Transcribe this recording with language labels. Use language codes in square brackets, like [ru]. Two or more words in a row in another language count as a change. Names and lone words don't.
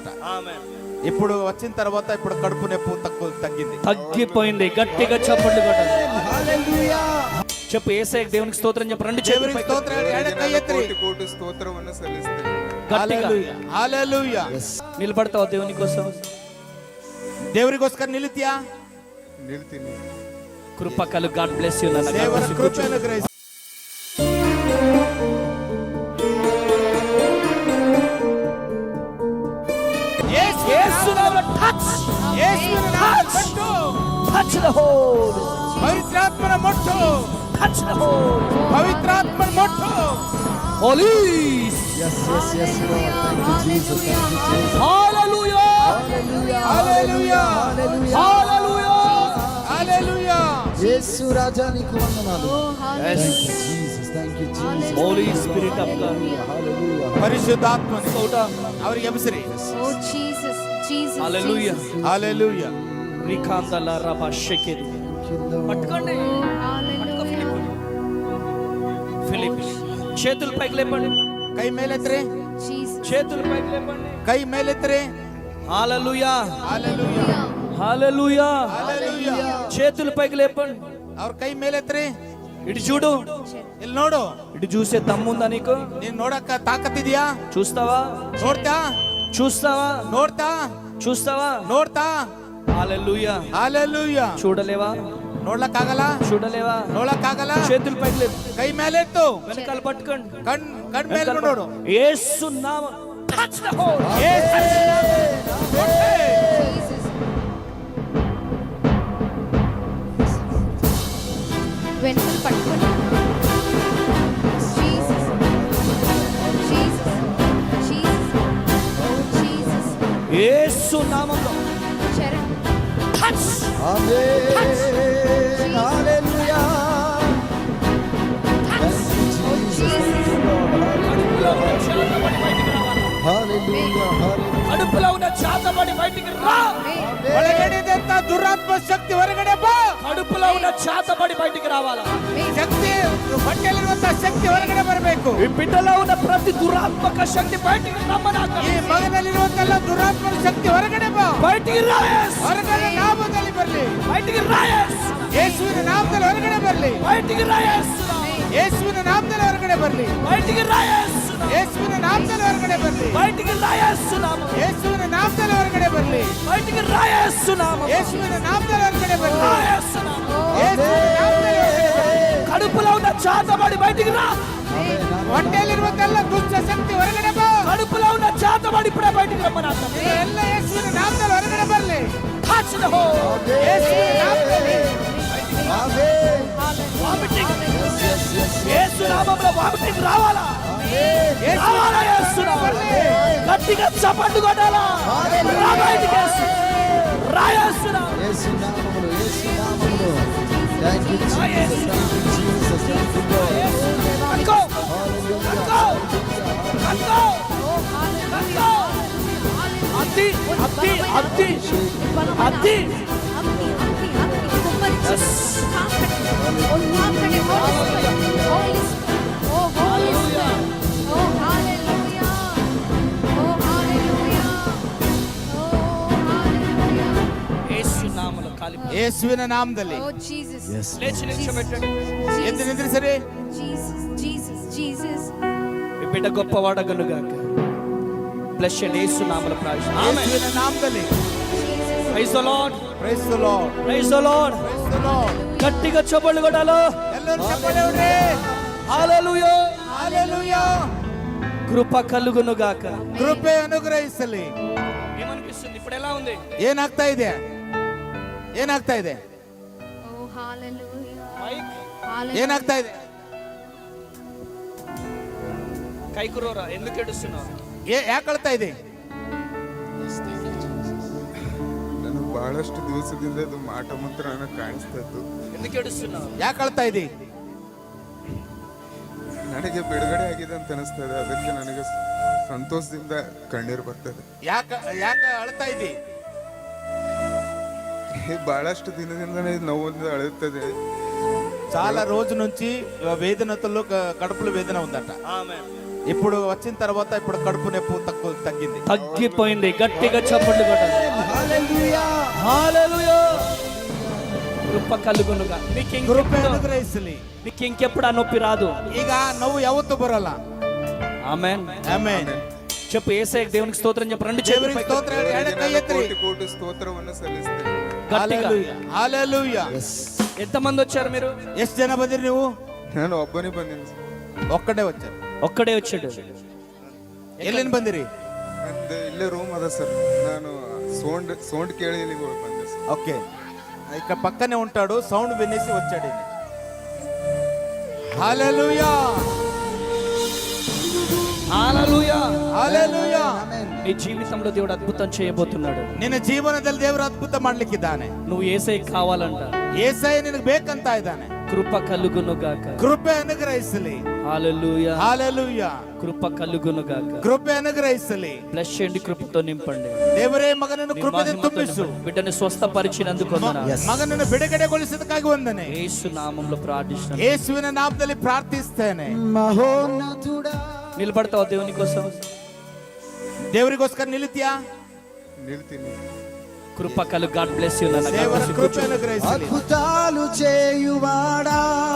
[te] ఇప్పుడు వచ్చిన తర్వాత ఇప్పుడు కడుపు నొప్పి తగ్గిపోయింది. గట్టిగా చప్పట్లు కొట్టాలి. హల్లెలూయా చెప్పు. యేసయ్య దేవునికి స్తోత్రం చెప్పు. రెండు చేతులు పైకి [kn] కోటి స్తోత్రವನ್ನು ಸಲ್ಲಿಸುತ್ತೇನೆ. [te] హల్లెలూయా హల్లెలూయా. నిలబడతావా దేవుని కోసం? [kn] ದೇವರಿಗೋಸ್ಕರ ನಿಲ್ತೀಯಾ? ನಿಲ್ತೀನಿ. [te] కృప కలు. [en] God bless you. [kn] ನನ್ನ ದೇವರ ಕೃಪೆಯನ್ನು ಗ್ರಹಿಸಿ. [en] Touch the hole. [kn] ಪವಿತ್ರಾತ್ಮನ ಮುಟ್ಟು. [en] Touch the hole. [kn] ಪವಿತ್ರಾತ್ಮನ ಮುಟ್ಟು. [en] Police. Yes Lord. Thank you Jesus. Thank you Jesus. Hallelujah. Hallelujah. Hallelujah. Hallelujah. [te] యేసు రాజా నీకు వందనాలు. [en] Yes. Thank you Jesus. Holy Spirit of God. Hallelujah. [kn] ಪರಿಶುದ್ಧಾತ್ಮನೇ ಸೌಟ ಅವರಿಗೆ ಎಬ್ಬಿಸಿರಿ. [en] Oh Jesus, Jesus. Hallelujah. Hallelujah. [te] రికాందల రబ షెకెరి. పట్టుకోండి. ఫిలిప్ చేతులు పైకి లేపండి. [kn] ಕೈ ಮೇಲೆತ್ರಿ. [te] చేతులు పైకి లేపండి. [kn] ಕೈ ಮೇಲೆತ್ರಿ. [te] హల్లెలూయా [en] Hallelujah. [te] హల్లెలూయా. [en] Hallelujah. [te] చేతులు పైకి లేపండి. [kn] ಅವ್ರ ಕೈ ಮೇಲೆತ್ರಿ. [te] ఇటు చూడు, [kn] ಇಲ್ಲಿ ನೋಡು. [te] ఇటు చూసే దమ్ముందా నీకు? [kn] ನೀನ್ ನೋಡಕ್ಕ ತಾಕತ್ತಿದ್ಯಾ? [te] చూస్తావా? [kn] ನೋಡ್ತಾ? [te] చూస్తావా? [kn] ನೋಡ್ತಾ? [te] చూస్తావా? [kn] ನೋಡ್ತಾ? [te] హల్లెలూయా. హల్లెలూయా. చూడలేవా? [kn] ನೋಡ್ಲಕ್ಕಾಗಲ್ಲ? [te] చూడలేవా? [kn] ನೋಡಕ್ಕಾಗಲ್ಲ? [te] చేతులు పైకి లేపు, [kn] ಕೈ ಮೇಲೆತ್ತು. [te] వెనకాల పట్టుకోండి. [kn] ಕಣ್ ಮೇಲೆ ನೋಡು. [te] యేసు నామ [en] touch the hole. [te] వెనుకలు పట్టుకొని Jesus, Jesus, Jesus, oh Jesus. యేసు నామములో చరణ్ [en] touch. [te] ఆమేన్. హల్లెలూయా. [en] oh Jesus. [te] హల్లెలూయా హల్లెలూయా. కడుపులో ఉన్న చాతబడి బయటికి రా. [kn] ಒಳಗಡೆದಂತ ದುರಾತ್ಮ ಶಕ್ತಿ ಹೊರಗಡೆ ಬಾ. [te] కడుపులో ఉన్న చాతబడి బయటికి రావాలా? [kn] ಶಕ್ತಿ ಹೊಟ್ಟೆಲಿರುವಂತ ಶಕ್ತಿ ಹೊರಗಡೆ ಬರಬೇಕು. [te] ఈ బిడ్డలో ఉన్న ప్రతి దురాత్మక శక్తి బయటికి రమ్మనాక. [kn] ಈ ಮಗನಲ್ಲಿರುವಂತ ದುರಾತ್ಮನ ಶಕ್ತಿ ಹೊರಗಡೆ ಬಾ. [te] బయటికి రా యేసు. [kn] ಹೊರಗಡೆ ನಾಮದಲ್ಲಿ ಬರಲಿ. [te] బయటికి రా యేసు. [kn] ಯೇಸುವಿನ ನಾಮದಲ್ಲಿ ಹೊರಗಡೆ ಬರಲಿ. [te] బయటికి రా యేసు. [kn] ಯೇಸುವಿನ ನಾಮದಲ್ಲಿ ಹೊರಗಡೆ ಬರಲಿ. [te] బయటికి రా యేసు. [kn] ಯೇಸುವಿನ ನಾಮದಲ್ಲಿ ಹೊರಗಡೆ ಬರಲಿ. [te] బయటికి రా యేసు నామం. [kn] ಯೇಸುವಿನ ನಾಮದಲ್ಲಿ ಹೊರಗಡೆ ಬರಲಿ. [te] బయటికి రా యేసు నామం. [kn] ಯೇಸುವಿನ ನಾಮದಲ್ಲಿ ಹೊರಗಡೆ ಬರಲಿ. [te] రా యేసు నామం. [kn] ಯೇಸುವಿನ ನಾಮದಲ್ಲಿ ಹೊರಗಡೆ ಬರಲಿ. [te] కడుపులో ఉన్న చాతబడి బయటికి రా. [kn] ಹೊಟ್ಟೆಲಿರುವಂತ ದುಷ್ಟ ಶಕ್ತಿ ಹೊರಗಡೆ ಬಾ. [te] కడుపులో ఉన్న చాతబడి ఇప్పుడే బయటికి రమ్మనాక. [kn] ಎಲ್ಲ ಯೇಸುವಿನ ನಾಮದಲ್ಲಿ ಹೊರಗಡೆ ಬರಲಿ. [en] touch the hole. [kn] ಯೇಸುವಿನ ನಾಮದಲ್ಲಿ. [te] ఆమేన్. వామిటింగ్. [en] Yes [te] యేసు నామములో వామిటింగ్ రావాలా? [kn] ಯೇಸುವಿನ [te] రావాలా యేసు నామములో? గట్టిగా చప్పట్లు కొట్టాలా? రా బయటికి యేసు. రా యేసు నామములో. యేసు నామములో యేసు నామములో. [en] Thank you Jesus. Thank you Jesus. Thank you Lord. [te] కక్కో [en] Hallelujah. [te] కక్కో కక్కో కక్కో. అద్ది అద్ది అద్ది అద్ది. యేసు నామములో కాలి [kn] ಯೇಸುವಿನ ನಾಮದಲ್ಲಿ. [en] Oh Jesus. Yes. [te] లేచి నిల్చోబెట్టండి. [kn] ಎದ್ದು ನಿಂದ್ರಿಸಿರಿ. [en] Jesus, Jesus, Jesus. [te] ఈ బిడ్డ గొప్పవాడగనుగాక. బ్లెస్ యేసు నామములో ప్రార్థన. ఆమేన్. [kn] ಯೇಸುವಿನ ನಾಮದಲ್ಲಿ. [en] Jesus. Praise the Lord. Praise the Lord, Praise the Lord. Praise the Lord. [te] గట్టిగా చప్పట్లు కొట్టాలి. [kn] ಎಲ್ಲರೂ ಚಪ್ಪಾಳೆ ಹೊಡಿ. [te] హల్లెలూయా. హల్లెలూయా. కృప కలుగును గాక. [kn] ಕೃಪೆ ಅನುಗ್ರಹಿಸಲಿ. [te] ఏమనిపిస్తుంది ఇప్పుడు? ఎలా ఉంది? [kn] ಏನಾಗ್ತಾ ಇದೆ? ಏನಾಗ್ತಾ ಇದೆ? [en] Oh, hallelujah. [te] మైక్ [en] Hallelujah. [kn] ಏನಾಗ್ತಾ ಇದೆ? [te] కైకురోరా ఎందుకు ఏడుస్తున్నావు? [kn] ಯಾಕೆ ಅಳ್ತಾ ಇದೆ? ನಾನು ಬಹಳಷ್ಟು ದಿವಸದಿಂದ ಇದು ಮಾಟ ಮಂತ್ರ ನನಗೆ ಕಾಣಿಸ್ತಾ ಇತ್ತು. [te] ఎందుకు ఏడుస్తున్నావు? [kn] ಯಾಕೆ ಅಳ್ತಾ ಇದೆ? ನನಗೆ ಬಿಡುಗಡೆ ಆಗಿದೆ ಅಂತ ಅನಿಸ್ತಾ ಇದೆ. ಅದಕ್ಕೆ ನನಗೆ ಸಂತೋಷದಿಂದ ಕಣ್ಣೀರು ಬರ್ತದೆ. ಯಾಕೆ ಅಳ್ತಾ ಇದೆ? ಬಹಳಷ್ಟು ದಿನದಿಂದ ನೋವಿಂದ ಅಳುತ್ತದೆ. [te] చాలా రోజు నుంచి వేదనతో కడుపులో వేదన ఉందట. ఇప్పుడు వచ్చిన తర్వాత ఇప్పుడు కడుపు నొప్పి తగ్గింది, తగ్గిపోయింది. గట్టిగా చప్పట్లు కొట్టాలి. హల్లెలూయా. హల్లెలూయా. కృప కలుగునుగా. [kn] ಕೃಪೆ ಅನುಗ್ರಹಿಸಲಿ. [te] మీకు ఇంకెప్పుడు ఆ నొప్పి రాదు. [kn] ಈಗ ನೋವು ಯಾವತ್ತೂ ಬರಲ್ಲ. [te] ఆమేన్. [kn] ಆಮೆನ್. [te] చెప్పు యేసయ్య దేవునికి స్తోత్రం చెప్పు. రెండు చేతులు [kn] ದೇವರಿಗೆ [te] పైకి. [kn] ಸ್ತೋತ್ರ ಹೇಳಿ, ಎರಡು ಕೈ ಎತ್ತಿರಿ. ಕೋಟಿ ಕೋಟಿ ಸ್ತೋತ್ರವನ್ನು ಸಲ್ಲಿಸ್ತೇನೆ. [te] గట్టిగా. హల్లెలూయా. ఎంతమంది వచ్చారు మీరు? [kn] ಎಷ್ಟು ಜನ ಬಂದಿರಿ ನೀವು? ನಾನು ಒಬ್ಬನೇ ಬಂದಿನಿ. [te] ఒక్కడే వచ్చారు. ఒక్కడే వచ్చాడు. [kn] ಎಲ್ಲಿಂದ ಬಂದಿರಿ? ನಂದು ಇಲ್ಲೇ ರೂಮ್ ಅದ ಸರ್. ನಾನು సౌండ్ కేಳಿ ಇಲ್ಲಿ ಬಂದೆ ಸರ್. [te] ఓకే, ఇక్కడ పక్కనే ఉంటాడు. సౌండ్ వినేసి వచ్చాడు. హల్లెలూయా. హల్లెలూయా. హల్లెలూయా. నీ జీవితంలో దేవుడు అద్భుతం చేయబోతున్నాడు. [kn] ನಿನ್ನ ಜೀವನದಲ್ಲಿ ದೇವರು ಅದ್ಭುತ ಮಾಡ್ಲಿಕ್ಕಿದ್ದಾನೆ. [te] నువ్వు యేసయ్య కావాలంట. [kn] ಏಸಯ್ಯ ನಿನಗೆ ಬೇಕಂತ ಇದ್ದಾನೆ. [te] కృప కలుగును గాక. [kn] ಕೃಪೆ ಅನುಗ್ರಹಿಸಲಿ. [te] హల్లెలూయా. హల్లెలూయా. కృప కలుగును గాక. [kn] ಕೃಪೆ ಅನುಗ್ರಹಿಸಲಿ. [te] బ్లెస్ చేయండి, కృపతో నింపండి. [kn] ದೇವರೇ ಮಗನನ್ನು [te] నీ [kn] ಕೃಪೆಯಿಂದ [te] మహిమతో [kn] ತುಂಬಿಸು. [te] నింపండి. బిడ్డని స్వస్థపరిచినందుకు వందనాలు. [kn] ಮಗನನ್ನು ಬಿಡುಗಡೆಗೊಳಿಸಿದಕ್ಕಾಗಿ ವಂದನೆ. [te] యేసు నామములో ప్రార్థిస్తున్నాను. [kn] ಯೇಸುವಿನ ನಾಮದಲ್ಲಿ ಪ್ರಾರ್ಥಿಸ್ತೇನೆ. [te] మహోన్నతుడా. నిలబడతావా దేవుని కోసం? [kn] ದೇವರಿಗೋಸ್ಕರ ನಿಲ್ತೀಯಾ? ನಿಲ್ತೀನಿ. [te] కృప కలుగు. [en] God bless you. [kn] ದೇವರ ಕೃಪೆ ಅನುಗ್ರಹಿಸಲಿ. [te] అద్భుతాలు చేయువాడా.